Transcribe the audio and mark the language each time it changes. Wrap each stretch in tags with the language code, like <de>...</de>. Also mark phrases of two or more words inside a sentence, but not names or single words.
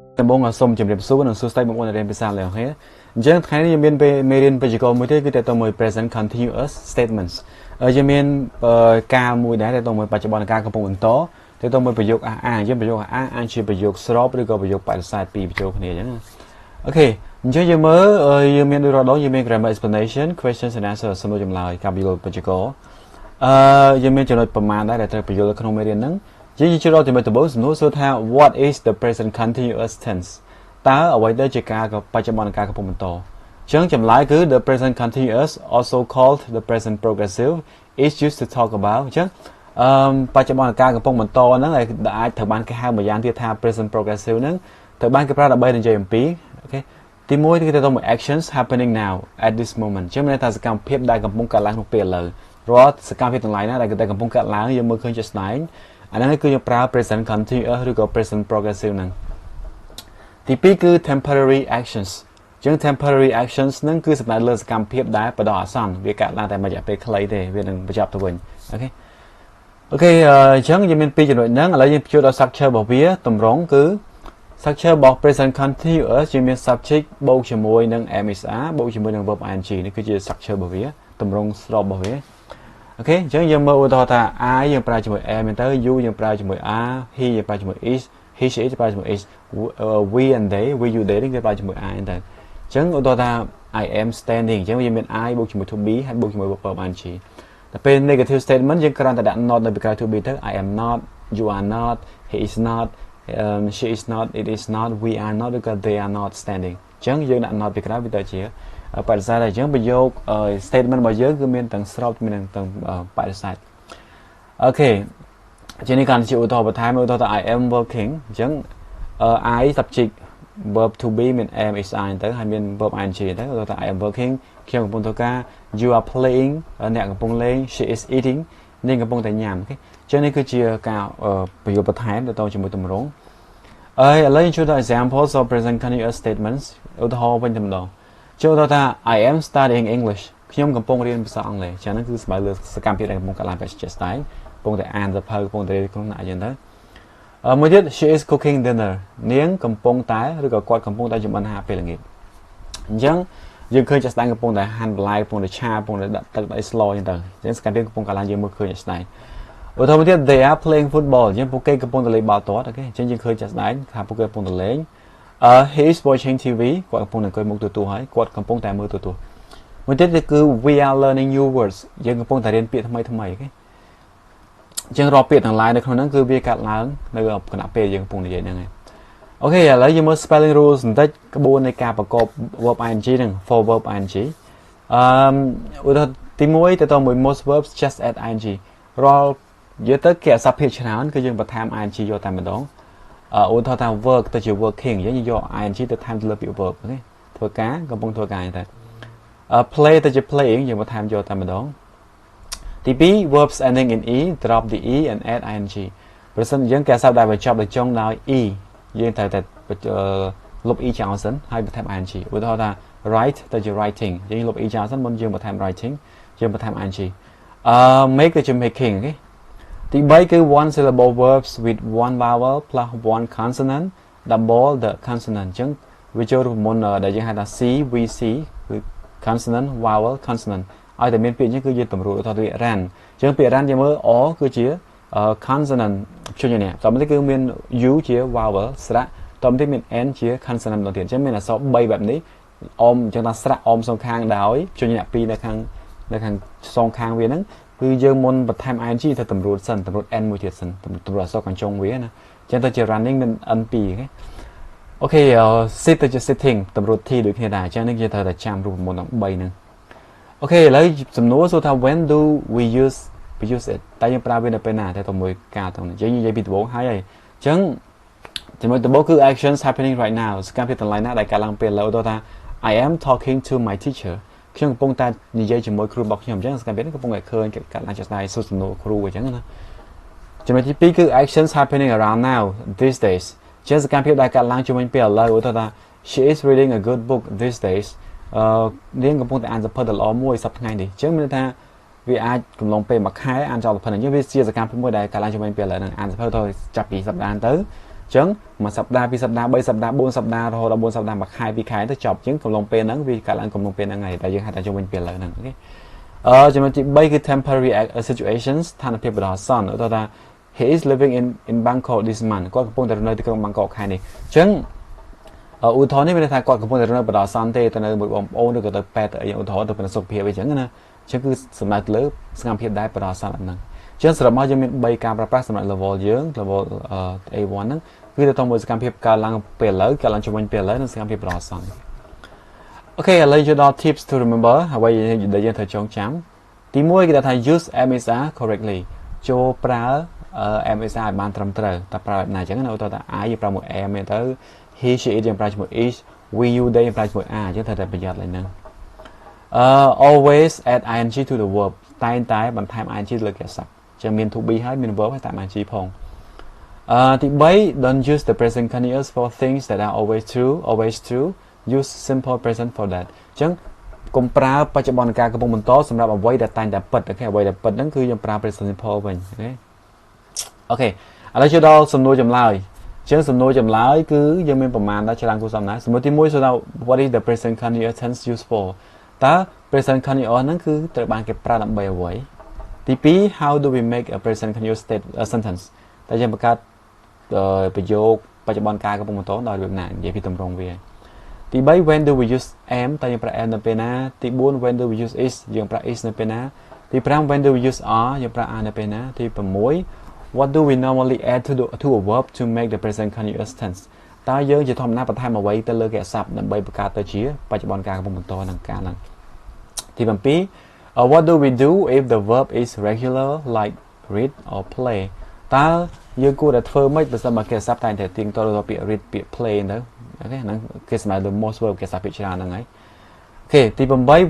<km>បងសូមជម្រាបសួរនិងសួស្តីបងប្អូនដែលរៀនភាសាលើអូខេអញ្ចឹងថ្ងៃនេះយើងមានមេរៀនបេតិកមួយទៀតគឺតើតមួយ</km> <en>present continuous statements</en> <km>យើងមានការមួយដែរតើតមួយបច្ចុប្បន្នការកំពុងបន្តតើតមួយប្រយោគអះអាងយើងប្រយោគអះអាងអាចជាប្រយោគស្របឬក៏ប្រយោគបដិសេធពីរបញ្ចូលគ្នាអញ្ចឹងអូខេអញ្ចឹងយើងមើលយើងមានដូចរដងយើងមាន</km> <en>grammar explanation questions and answers</en> <km>សំណួរចម្លើយការបយល់បេតិកយើងមានចំណុចប្រមាណដែរដែលត្រូវបញ្យល់ក្នុងមេរៀនហ្នឹងយើងចូលដល់ទីមួយដំបូងសំណួរសួរថា</km> <en>what is the present continuous</en> <km>tense តើអ្វីដែលជាការបច្ចុប្បន្នកាលកំពុងបន្តអញ្ចឹងចម្លើយគឺ</km> <en>the present continuous also called the present progressive is used to talk about</en> <km>អញ្ចឹងបច្ចុប្បន្នកាលកំពុងបន្តហ្នឹងអាចត្រូវបានគេហៅមួយយ៉ាងទៀតថា</km> <en>present progressive</en> <km>ហ្នឹងត្រូវបានគេប្រើដើម្បីនិយាយអំពីអូខេទីមួយគឺទៅតាម</km> <en>actions happening now at this moment</en> <km>អញ្ចឹងមានន័យថាសកម្មភាពដែលកំពុងកើតឡើងក្នុងពេលឥ ឡូវរាល់សកម្មភាពទាំងឡាយណាដែលកំពុងកើតឡើងយើងមើលឃើញជាក់ស្ដែងអាហ្នឹងគឺយើងប្រើ</km> <en>present continuous</en> <km>ឬក៏</km> <en>present progressive</en> <km>ហ្នឹងទី2គឺ</km> <en>temporary actions</en> <km>អញ្ចឹង</km> <en>temporary actions</en> <km>ហ្នឹងគឺសំដៅលើសកម្មភាពដែលបណ្ដោះអាសន្នវាកើតឡើងតែមួយរយៈពេលខ្លីទេវានឹងបញ្ចប់ទៅវិញអូខេអ ញ្ចឹងយើងមានពីរចំណុចហ្នឹងឥឡូវយើងចូលដល់ structure របស់វាតម្រងគឺ structure របស់ present continuous យើងមាន subject បូកជាមួយនឹង MSR បូកជាមួយនឹង</km> <en>verb ing</en> <km>នេះគឺជា structure របស់វាតម្រងស្របរបស់វាអូខេអញ្ចឹងយើង មើលឧទាហរណ៍ថា I យើងប្រើជាមួយ am មែនទៅ you យើងប្រើជាមួយ</km> <en>are he</en> <km>យើងប្រើជាមួយ</km> <en>is he she is</en> <km>ប្រើជាមួយ</km> <en>is we and they we you they</en> <km>គេ ប្រើជាមួយ I មែនទៅអញ្ចឹងឧទាហរណ៍ថា</km> <en>I am standing</en> <km>អញ្ចឹងយើងមាន I បូកជាមួយ</km> <en>to be</en> <km>ហើយបូកជាមួយ</km> <en>verb ing</en> <km>តែពេល</km> <en>negative statement</en> <km>យើងគ្រាន់តែដាក់ not នៅពីក្រោយ</km> <en>to be</en> <km>ទៅ</km> <en>I am not you are not he is not she is not it is not we are not</en> <km>ឬក៏</km> <en>they are not standing</en> <km>អញ្ចឹងយើងដាក់ not ពីក្រោយវាទៅជាបដិសេធតែអញ្ចឹងប្រយោគ statement របស់យើងគឺមានទាំងស្របមានទាំងបដិសេធអូខេជានេះកាន់ជាឧទាហរណ៍បន្ថែមឧទាហរណ៍ថា</km> <en>I am working</en> <km>អញ្ចឹង</km> <en>I subject verb to be</en> <km>មាន</km> <en>am is I</en> <km>ទៅហើយមាន</km> <en>verb ing</en> <km>ទៅឧទាហរណ៍ថា</km> <en>I am working</en> <km>ខ្ញុំកំពុងធ្វើការ</km> <en>you are playing</en> <km>អ្នកកំពុងលេង</km> <en>she is eating</en> <km>នាងកំពុងតែញ៉ាំអូខេអញ្ចឹងនេះ គឺជាការប្រយោគបន្ថែមទៅជាមួយទម្រង់ឥឡូវយើងជួយដល់</km> <en>examples of present continuous statements</en> <km>ឧទាហរណ៍វិញតែម្ដងចូលទៅថា</km> <en>I am studying English</en> <km>ខ្ញុំកំពុង រៀនភាសាអង់គ្លេសចឹងហ្នឹងគឺស្មើលើសកម្មភាពដែលកំពុងកើតឡើងបែបជាក់ស្ដែងកំពុងតែអានសៀវភៅកំពុងតែរៀនក្នុងថ្នាក់ចឹងទៅមួយទៀត</km> <en>she is cooking dinner</en> <km>នាងកំពុងតែឬក៏គាត់កំពុងតែចម្អិនអាហារពេលល្ងាចអញ្ចឹងយើងឃើញជាក់ស្ដែងកំពុងតែហាន់បន្លែកំពុងតែឆាកំពុងតែដាក់ទឹកដាក់ស្លចឹងទៅអញ្ចឹងសកម្មភាពកំពុងកើតឡើងយើងមើលឃើញជាក់ស្ដែងឧទាហរណ៍ទៀត</km> <en>they are playing football</en> <km>អញ្ចឹងពួកគេកំពុងតែលេងបាល់ទាត់អូខេអញ្ចឹងយើងឃើញជាក់ស្ដែងថាពួកគេកំពុងតែលេង</km> <en>he is watching TV</en> <km>គាត់កំពុងតែអង្គុយមុខទូរទស្សន៍ហើយគាត់កំពុងតែមើលទូរទស្សន៍មួយទៀតគឺ</km> <en>we are learning new words</en> <km>យើងកំពុងតែរៀនពាក្យថ្មី អូខេអញ្ចឹងរាល់ពាក្យទាំងឡាយនៅក្នុងហ្នឹងគឺវាកាត់ឡើងនៅគណៈពេលយើងកំពុងនិយាយហ្នឹងឯងអូខេឥឡូវយើងមើល</km> <en>spelling rules</en> <km>បន្តិចក្បួននៃការប្រកប verb ing ហ្នឹង</km> <en>for verb ing</en> <km>ឧទាហរណ៍ទី1ទៅមួយ</km> <en>most verbs just add ing</en> <km>រាល់និយាយទៅគេអសព្វភាពច្រើនគឺយើងបន្ថែម ing យកតែម្ដងឧទាហរណ៍ថា work ទៅជា working យើងយក ing ទៅថែមទៅលើពាក្យ verb អូខេធ្វើការកំពុងធ្វើការតែ play ទៅជា playing យើងបន្ថែមយកតែម្ដងទី2</km> <en>verbs ending in e drop the e and add ing</en> <km>ប្រសិនយើងគេសាប់ដែលបញ្ចប់ដោយចុងដោយ e យើងត្រូវតែលុប e ចោលសិនហើយបន្ថែម ing ឧទាហរណ៍ថា write ទៅជា writing យើងលុប e ចោលសិនមុនយើងបន្ថែម writing យើងបន្ថែម ing make ទៅជា making អូខេទី3គឺ</km> <en>one syllable verbs with one vowel plus one consonant double the consonant</en> <km>អញ្ចឹង វាចូលរូបមន្តដែលយើងហៅថា</km> <en>c v c</en> <km>គឺ</km> <en>consonant vowel consonant</en> <km>ឲ្យតែមានពាក្យនេះគឺយើងតម្រួតទៅពាក្យ run អញ្ចឹងពាក្យ run យើងមើល o គឺជា consonant ជួយនេះតោះមកគឺមាន u ជា vowel ស្រៈតោះមកមាន n ជា consonant ដល់ទៀតអញ្ចឹងមានអក្សរ3បែបនេះអមអញ្ចឹងថា ស្រៈអមសងខាងដោយជួយនេះ2នៅខាងសងខាងវាហ្នឹងគឺយើងមុនបន្ថែម ing ទៅតម្រួតសិនតម្រួត n មួយទៀតសិនតម្រួតអក្សរកញ្ចុងវាណាអញ្ចឹងទៅជា running មាន n 2អូខេ sit ទៅជា sitting តម្រួត t ដូចគ្នាដែរអញ្ចឹងនេះយើងត្រូវតែចាំរូបមន្តទាំង3ហ្នឹងអូខេឥឡូវសំណួរសួរថា</km> <en>when do we use it</en> <km>តើយើងប្រើវានៅពេលណាតែទៅ មួយការទៅយើងនិយាយពីដំបូងហើយអញ្ចឹងជាមួយដំបូងគឺ</km> <en>actions happening right now</en> <km>សកម្មភាពទាំងឡាយណាដែលកើតឡើងពេលឥឡូវទៅថា</km> <en>I am talking to my teacher</en> <km>ខ្ញុំកំពុងតែនិយាយជាមួយគ្រូរបស់ខ្ញុំអញ្ចឹងសកម្មភាពនេះកំពុងតែឃើញកាត់ឡើងចស្ដាយសួរសំណួរគ្រូអញ្ចឹងណាចំណុចទី2គឺ</km> <en>actions happening around now these days</en> <km>ជាសកម្មភាពដែលកាត់ឡើងជាមួយពេលឥឡូវឧទាហរណ៍ថា</km> <en>she is reading a good book these days</en> <km>នាងកំពុងតែអានសៀវភៅដ៏ល្អមួយសប្តាហ៍ថ្ងៃនេះអញ្ចឹងមានថាវាអាចកំឡុងពេលមួយខែអានចោលសៀវភៅហ្នឹងវាជាសកម្មភាពមួយដែលកាត់ឡើងជាមួយពេលឥឡូវហ្នឹងអានសៀវភៅទៅចាប់ពីសប្តាហ៍ទៅអ ចឹងមួយសប្តាហ៍ពីរសប្តាហ៍3សប្តាហ៍4សប្តាហ៍រហូតដល់4សប្តាហ៍មួយខែពីរខែទៅចប់ចឹងកំឡុងពេលហ្នឹងវាកើតឡើងកំឡុងពេលហ្នឹងហើយតែយើងហៅថាជុំវិញពេលឥឡូវហ្នឹងអូខេចំណុចទី3គឺ</km> <en>temporary situations</en> <km>ស្ថានភាពបណ្ដោះអាសន្នឧទាហរណ៍ថា</km> <en>he is living in Bangkok this month</en> <km>គាត់កំពុងតែនៅទីក្រុង Bangkok ខែនេះចឹងឧទាហរណ៍នេះមានន័យថាគាត់កំពុងតែនៅបណ្ដោះអាសន្នទេទៅនៅមួយបងប្អូនឬក៏ទៅពេទ្យឧទាហរណ៍ទៅ សុខភាពអីចឹងណាចឹងគឺសំដៅទៅលើសកម្មភាពដែលបណ្ដោះអាសន្នហ្នឹងចឹងសរុបមកយើងមាន3ការប្រើប្រាស់សម្រាប់ level យើង</km> <en>level A1</en> <km>ហ្នឹងគឺទៅតាមមួយសកម្មភាពកើតឡើងពេលឥឡូវកើតឡើងជំនាញពេលឥឡូវនិងសកម្មភាពបណ្ដោះអាសន្នអូខេឥឡូវយើងដល់</km> <en>tips to remember</en> <km>ហើយដែលយើងត្រូវចងចាំទី1គេថា</km> <en>use MSR correctly</en> <km>ចូលប្រើ MSR ឲ្យបានត្រឹមត្រូវតែប្រើបែបណាចឹងណាឧទាហរណ៍ថា I យើងប្រើមួយ M ទៅ</km> <en>he she it</en> <km>យើងប្រើជាមួយ is</km> <en>we you they</en> <km>យើងប្រើជាមួយ are ចឹងត្រូវតែប្រយ័ត្នឡើយហ្នឹង</km> <en>always add ing to the verb</en> <km>តែងតែបន្ថែម ing ទៅលើកិច្ចសព្ទចឹងមាន</km> <en>to be</en> <km>ហើយមាន verb ហើយតាម ing ផងទី3</km> <en>don't use the present continuous for things that are always true use simple present for that ចឹង</en> <km>កុំប្រើបច្ចុប្បន្នកាលកំពុងបន្តសម្រាប់អ្វីដែលតែងតែពិតអូខេអ្វីដែលពិតហ្នឹងគឺយើងប្រើ</km> <en>present simple</en> <km>វិញអូខេឥឡូវចូលដល់សំណួរចម្លើយចឹងសំណួរ ចម្លើយគឺយើងមានប្រមាណដល់ច្រើនគូសំណាសំណួរទី1សួរថា</km> <en>what is the present continuous tense used for</en> <km>តើ</km> <en>present continuous</en> <km>ហ្នឹងគឺត្រូវបានគេប្រើដើម្បីអ្វីទី2</km> <en>how do we make a present continuous sentence</en> <km>តើយើងបង្កើតប្រយោគបច្ចុប្បន្នកាលកំពុងបន្តដោយរបៀបណានិយាយពីទម្រង់វាទី3</km> <en>when do we use am</en> <km>តើយើងប្រើ am នៅពេលណាទី4</km> <en>when do we use is</en> <km>យើងប្រើ is នៅពេលណាទី5</km> <en>when do we use are</en> <km>យើងប្រើ are នៅពេលណាទី 6</km> <en>what do we normally add to a verb to make the present continuous tense</en> <km>តើយើងជាធម្មតាបន្ថែមអ្វីទៅលើកិច្ចសព្ទដើម្បីបង្កើតទៅជាបច្ចុប្បន្នកាលកំពុងបន្តនឹងកាលហ្នឹងទី7</km> <en>what do we do if the verb is regular like read or play</en> <km>តើយើងគួរតែធ្វើម៉េចបើសិនមកកិច្ចសព្ទតែងតែទៀងទាត់ទៅពាក្យ read ពាក្យ play ទៅអូខេហ្នឹងគេស្មើ</km> <en>the most verb</en> <km>កិច្ចសព្ទពាក្យច្រើនហ្នឹងហើយអូខេទី8</km>